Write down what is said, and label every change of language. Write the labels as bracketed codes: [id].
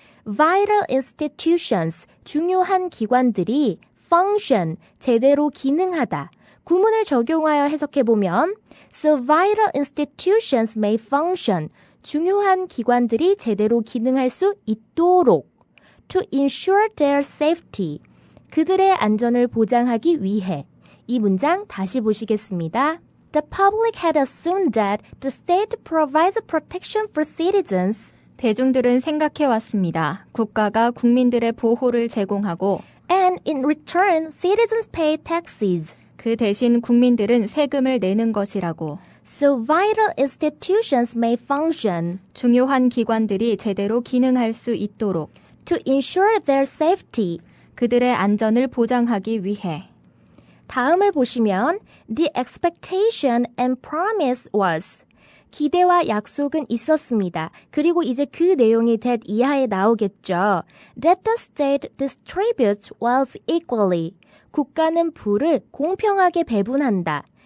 [ko] Vital institutions, 중요한 기관들이 function, 제대로 기능하다. 구문을 적용하여 해석해보면 [en] So vital institutions may function. [ko] 중요한 기관들이 제대로 기능할 수 있도록 [en] To ensure their safety. [ko] 그들의 안전을 보장하기 위해. 이 문장 다시 보시겠습니다. [en] The public had assumed that the state provides protection for citizens. [ko] 대중들은 생각해왔습니다. 국가가 국민들의 보호를 제공하고 [en] And in return, citizens pay taxes. [ko] 그 대신 국민들은 세금을 내는 것이라고. [en] So vital institutions may function. [ko] 중요한 기관들이 제대로 기능할 수 있도록. [en] To ensure their safety. [ko] 그들의 안전을 보장하기 위해. 다음을 보시면 [en] The expectation and promise was. [ko] 기대와 약속은 있었습니다. 그리고 이제 그 내용이 that 이하에 나오겠죠. [en] That the state distributes wealth equally. [ko] 국가는 부를 공평하게 배분한다.